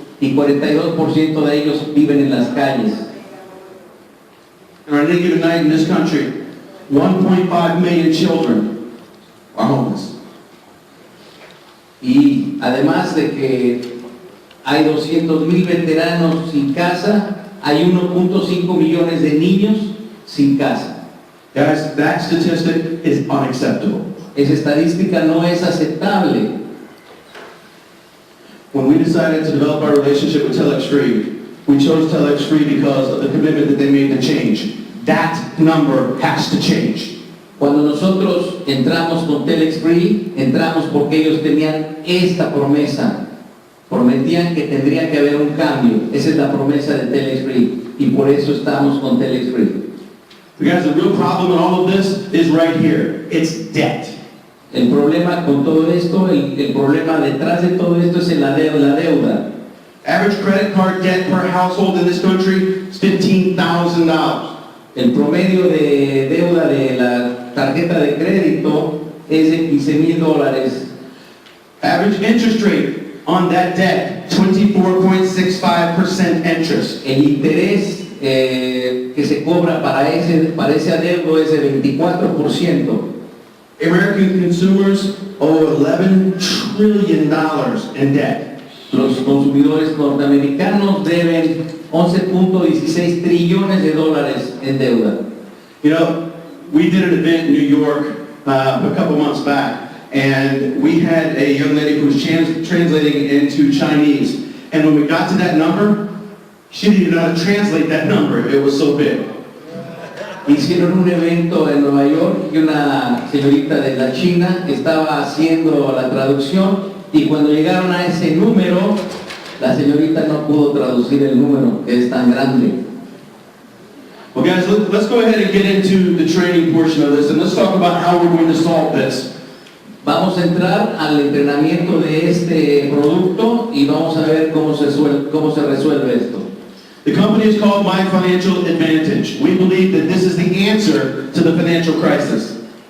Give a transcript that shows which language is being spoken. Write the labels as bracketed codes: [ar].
[es] y 42% de ellos viven en las calles. [en] And on any given night in this country, 1.5 million children are homeless. [es] Y además de que hay 200,000 veteranos sin casa, hay 1.5 millones de niños sin casa. [en] Guys, that statistic is unacceptable. [es] Esa estadística no es aceptable. [en] When we decided to develop our relationship with TelexFREE, we chose TelexFREE because of the commitment that they made to change. That number has to change. [es] Cuando nosotros entramos con TelexFREE, entramos porque ellos tenían esta promesa. Prometían que tendría que haber un cambio. Esa es la promesa de TelexFREE. Y por eso estamos con TelexFREE. [en] Because the real problem in all of this is right here. It's debt. [es] El problema con todo esto, el problema detrás de todo esto es la deuda. [en] Average credit card debt per household in this country is $15,000. [es] El promedio de deuda de la tarjeta de crédito es de $15,000. [en] Average interest rate on that debt, 24.65% interest. [es] El interés que se cobra para ese adeudo es de 24%. [en] American consumers owe $11 trillion in debt. [es] Los consumidores norteamericanos deben 11.16 trillones de dólares en deuda. [en] You know, we did an event in New York a couple months back, and we had a young lady who was translating into Chinese. And when we got to that number, she didn't even know how to translate that number. It was so big. [es] Hicieron un evento en Nueva York y una señorita de la China estaba haciendo la traducción y cuando llegaron a ese número, la señorita no pudo traducir el número, que es tan grande. [en] Well guys, let's go ahead and get into the training portion of this, and let's talk about how we're going to solve this. [es] Vamos a entrar al entrenamiento de este producto y vamos a ver cómo se resuelve esto. [en] The company is called My Financial Advantage. We believe that this is the answer to the financial crisis.